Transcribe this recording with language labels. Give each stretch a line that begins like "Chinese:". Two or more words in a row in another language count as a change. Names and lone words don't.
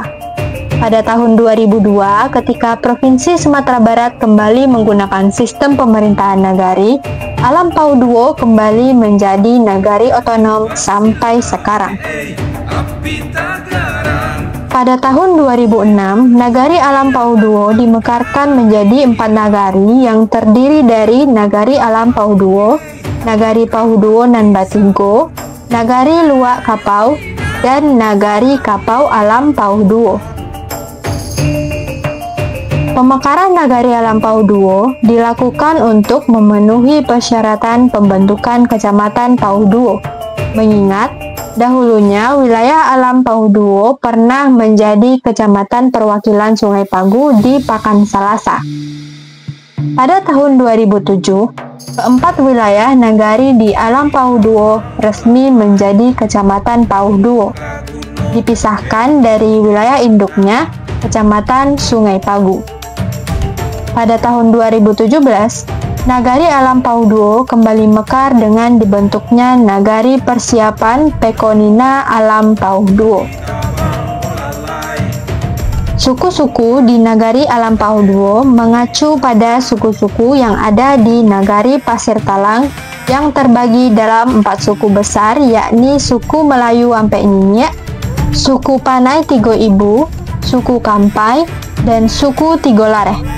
Indonesian: Pada tahun 2002, ketika Provinsi Sumatera Barat kembali menggunakan sistem pemerintahan nagari, Alam Pau Duo kembali menjadi nagari otonom sampai sekarang. Pada tahun 2006, Nagari Alam Pau Duo dimekarkan menjadi 4 nagari yang terdiri dari Nagari Alam Pau Duo, Nagari Pau Duo nan Batigo, Nagari Luak Kapau, dan Nagari Kapau Alam Pau Duo. Pemekaran Nagari Alam Pau Duo dilakukan untuk memenuhi persyaratan pembentukan Kecamatan Pau Duo, mengingat dahulunya wilayah Alam Pau Duo pernah menjadi Kecamatan Perwakilan Sungai Pagu di Pakan Salasa. Pada tahun 2007, keempat wilayah nagari di Alam Pau Duo resmi menjadi Kecamatan Pau Duo, dipisahkan dari wilayah induknya Kecamatan Sungai Pagu. Pada tahun 2017, Nagari Alam Pau Duo kembali mekar dengan dibentuknya Nagari Persiapan Pekonina Alam Pau Duo. Suku-suku di Nagari Alam Pau Duo mengacu pada suku-suku yang ada di Nagari Pasir Talang yang terbagi dalam 4 suku besar, yakni suku Melayu Ampe Nyinyek, suku Panai Tigo Ibu, suku Kampai, dan suku Tigolareh.